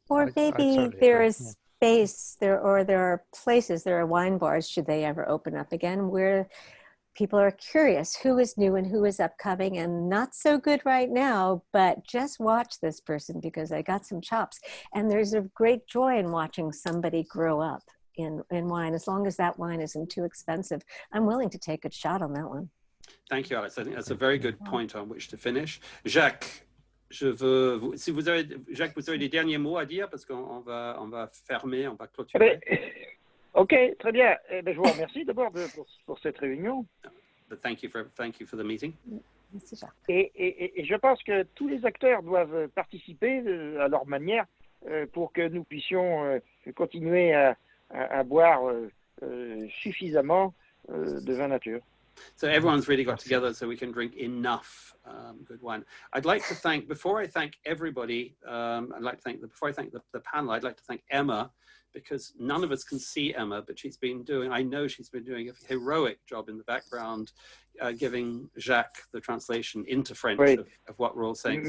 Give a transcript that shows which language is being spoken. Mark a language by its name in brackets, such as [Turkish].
[English] Or maybe there is space there, or there are places, there are wine bars, should they ever open up again, where people are curious who is new and who is upcoming and not so good right now, but just watch this person because I got some chops. And there's a great joy in watching somebody grow up in wine. As long as that wine isn't too expensive, I'm willing to take a shot on that one. Thank you, Alice. I think that's a very good point on which to finish. [French] Jacques, Jacques, vous avez des derniers mots à dire parce qu'on va fermer, on va clôturer. Ok, très bien. Je vous remercie d'abord pour cette réunion. [English] But thank you for the meeting. [French] Et je pense que tous les acteurs doivent participer à leur manière pour que nous puissions continuer à boire suffisamment de vin nature. [English] So everyone's really got together so we can drink enough good wine. I'd like to thank, before I thank everybody, before I thank the panel, I'd like to thank Emma, because none of us can see Emma, but I know she's been doing a heroic job in the background, giving Jacques the translation into French of what we're all saying.